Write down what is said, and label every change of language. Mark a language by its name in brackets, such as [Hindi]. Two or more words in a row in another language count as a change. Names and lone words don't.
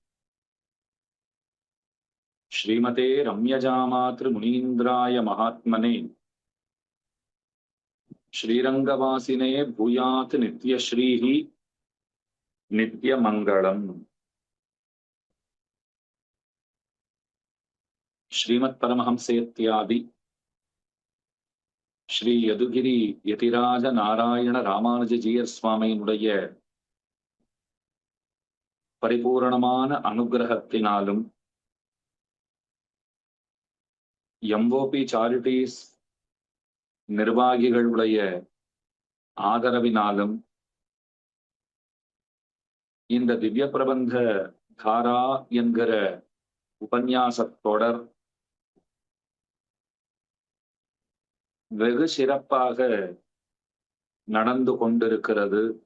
[Sanskrit] श्रीमते रम्यजामातृमुनीन्द्राय महात्मने श्रीरंगवासिने भूयात् नित्यश्रीः नित्यमंगलम्। [Tamil] श्रीमत्परमहंसेत्यादि श्री यदुगिरी यतिराज नारायण रामानुजजीयर சுவாமியினுடைய பரிபூரணமான அனுகிரகத்தினாலும் எம்ஓபி சாரிட்டிஸ் நிர்வாகிகளுடைய ஆதரவினாலும் இந்த திவ்ய பிரபந்த தாரா என்கிற உபன்யாசத் தொடர் வெகு சிறப்பாக நடந்து கொண்டிருக்கிறது.